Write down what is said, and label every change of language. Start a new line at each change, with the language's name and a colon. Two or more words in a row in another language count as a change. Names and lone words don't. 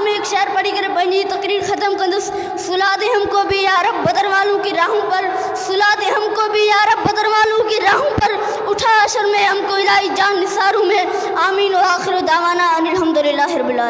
Sindhi: शेर पढ़ी करे पंहिंजी तकरीर ख़त्म कंदुसि।
Urdu: سلا دے ہمکو بھی یا رب بدر والوں کی راہوں پر، سلا دے ہمکو بھی یا رب بدر والوں کی راہوں پر، اٹھا اشر میں ہمکو الٰہی جان نثاروں میں.
Arabic: آمين وآخر دعوانا أن الحمد لله رب العالمين.